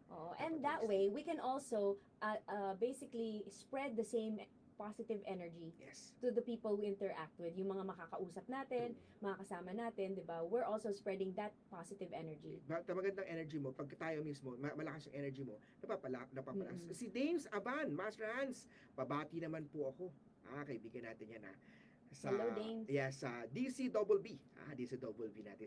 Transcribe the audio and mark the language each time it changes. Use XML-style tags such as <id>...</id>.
<en>Oh, and that way, we can also basically spread the same positive energy Yes. to the people we interact with.</en> <tl>Yung mga makakausap natin, mga kasama natin, di ba?</tl> <en>We're also spreading that positive energy.</en> <tl>Magandang energy mo, pag tayo mismo, malakas yung energy mo, napapalas. Mm-mm. Si James Aban, Master Hans, babati naman po ako. Kaibigan natin yan</tl> <en>Hello, James.</en> <tl>Yeah, sa DCBB. DCBB natin.</tl>